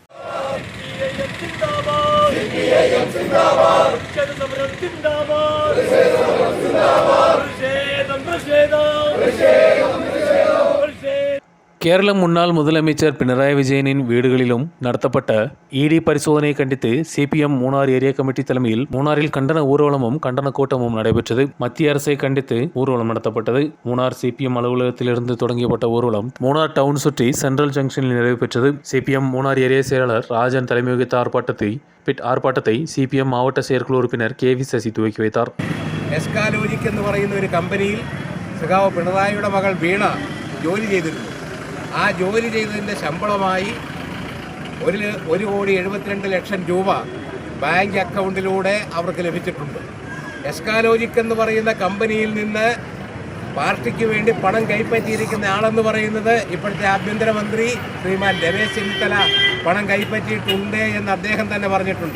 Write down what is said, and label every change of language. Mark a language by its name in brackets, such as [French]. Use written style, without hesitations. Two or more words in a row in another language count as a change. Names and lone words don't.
[Tamil] கேரள முன்னாள் முதலமைச்சர் பினராயி விஜயனின் வீடுகளிலும் நடத்தப்பட்ட இடி பரிசோதனையை கண்டித்து சிபிஎம் மூணார் ஏரியா கமிட்டி தலைமையில் மூணாறில் கண்டன ஊர்வலமும் கண்டன கூட்டமும் நடைபெற்றது. மத்திய அரசை கண்டித்து ஊர்வலம் நடத்தப்பட்டது. மூணார் சிபிஎம் அலுவலகத்திலிருந்து தொடங்கப்பட்ட ஊர்வலம் மூணார் டவுன் சுற்றி சென்ட்ரல் ஜங்ஷனில் நிறைவு பெற்றது. சிபிஎம் மூணார் ஏரியா செயலாளர் ராஜன் தலைமை வகித்த ஆர்ப்பாட்டத்தை சிபிஎம் மாவட்ட செயற்குழு உறுப்பினர் KV சசி துவக்கி வைத்தார். [Malayalam] എസ്കാലോജിക് എന്ന് പറയുന്ന ഒരു കമ്പനിയിൽ സഖാവ് പിണറായിയുടെ മകൾ വീണ ജോലി ചെയ്തിരുന്നു. ആ ജോലി ചെയ്തതിൻ്റെ ശമ്പളമായി 1,72,00,000 രൂപ ബാങ്ക് അക്കൗണ്ടിലൂടെ അവർക്ക് ലഭിച്ചിട്ടുണ്ട്. എസ്കാലോജിക് എന്ന് പറയുന്ന കമ്പനിയിൽ നിന്ന് പാർട്ടിക്ക് വേണ്ടി പണം കൈപ്പറ്റിയിരിക്കുന്ന ആളെന്ന് പറയുന്നത് ഇപ്പോഴത്തെ ആഭ്യന്തരമന്ത്രി ശ്രീമാൻ രമേശ് ചെന്നിത്തല പണം കൈപ്പറ്റിയിട്ടുണ്ട് എന്ന് അദ്ദേഹം തന്നെ പറഞ്ഞിട്ടുണ്ട്.